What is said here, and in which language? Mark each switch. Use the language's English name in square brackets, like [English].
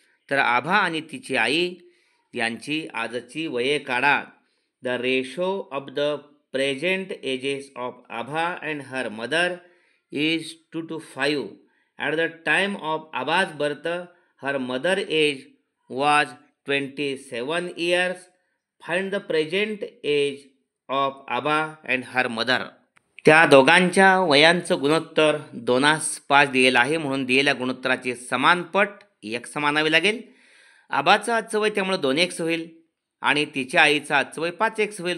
[Marathi] तर आभा आणि तिची आई यांची आजची वये काढा. [English] The ratio of the present ages of Abha and her mother is 2:5. At the time of Abha's birth her mother age was 27 years. Find the present age of Abha and her mother. [Marathi] त्या दोघांच्या वयांचं गुणोत्तर 2:5 दिलेलं आहे. म्हणून दिलेल्या गुणोत्तराचे समानपट x मानावे लागेल. आबाचं आजचं वय त्यामुळे 2x होईल आणि तिच्या आईचं आजचं वय 5x होईल.